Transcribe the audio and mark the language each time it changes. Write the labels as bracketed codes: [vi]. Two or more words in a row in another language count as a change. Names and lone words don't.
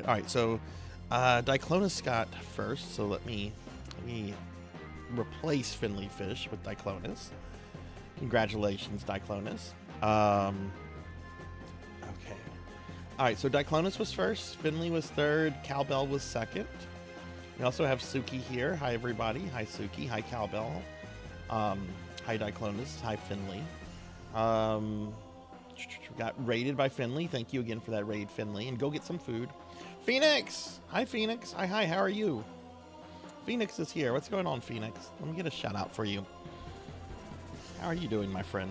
[en] All right, so Diclonus got first. So let me replace Finley Fish with Diclonus. Congratulations, Diclonus. Okay. All right, so Diclonus was first. Finley was third. Cowbell was second. We also have Suki here. Hi, everybody. Hi, Suki. Hi, Cowbell. Hi, Diclonus. Hi, Finley. Got raided by Finley. Thank you again for that raid, Finley. And go get some food. Phoenix! Hi, Phoenix. Hi. How are you? Phoenix is here. What's going on, Phoenix? Let me get a shout out for you. How are you doing, my friend?